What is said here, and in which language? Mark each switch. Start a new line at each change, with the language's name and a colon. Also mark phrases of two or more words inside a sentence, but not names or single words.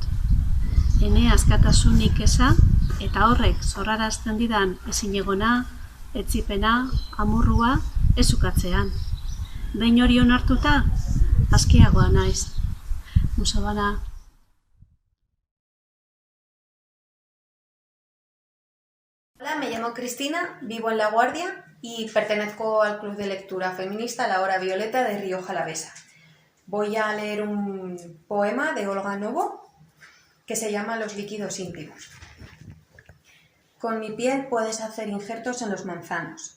Basque: Ene askatasunik eza eta horrek zorrarazten didan ezinegona, etzipena, amurrua, ezukatzean. Behin hori onartuta, askeagoa naiz. Muso bana.
Spanish: Hola, me llamo Cristina, vivo en La Guardia y pertenezco al Club de Lectura Feminista La Hora Violeta de Rioja Alavesa. Voy a leer un poema de Olga Novo que se llama Los líquidos íntimos. Con mi piel puedes hacer injertos en los manzanos.